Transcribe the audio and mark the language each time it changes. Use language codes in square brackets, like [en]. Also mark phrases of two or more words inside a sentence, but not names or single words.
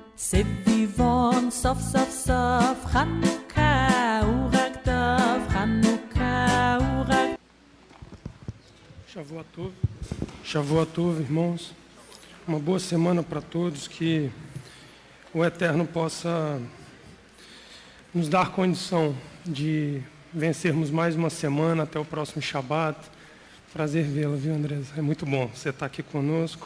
[he] סביבון סוף סוף סוף חנוכה הוא רק טוב חנוכה הוא רק שבועות טוב, [pt] irmãos. Uma boa semana para todos, que o Eterno possa nos dar condição de vencermos mais uma semana até o próximo Shabat. Prazer vê-la, viu, Andresa? É muito bom você estar aqui conosco.